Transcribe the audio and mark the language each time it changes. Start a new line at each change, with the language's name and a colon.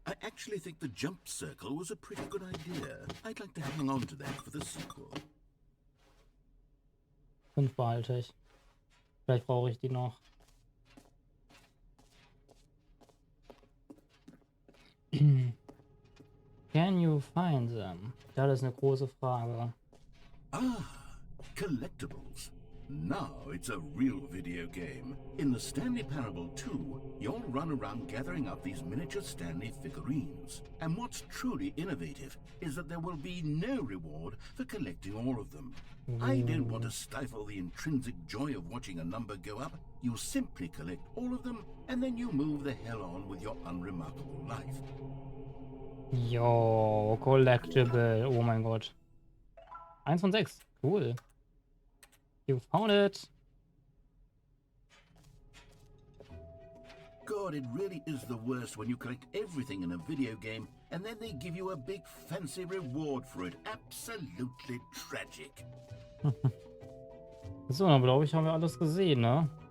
English: I actually think the jump circle was a pretty good idea. I'd like to hang on to that for the sequel.
German: 5 behalte ich. Vielleicht brauche ich die noch.
English: Can you find them?
German: Das ist eine große Frage.
English: Ah, collectibles. Now it's a real video game. In the Stanley Parable 2, you'll run around gathering up these miniature Stanley figurines. And what's truly innovative is that there will be no reward for collecting all of them. I don't want to stifle the intrinsic joy of watching a number go up. You simply collect all of them, and then you move the hell on with your unremarkable life.
German: Jo, collectible. Oh mein Gott. 1 von 6. Cool.
English: You found it. God, it really is the worst when you collect everything in a video game and then they give you a big fancy reward for it. Absolutely tragic.
German: So, dann glaube ich, haben wir alles gesehen, ne?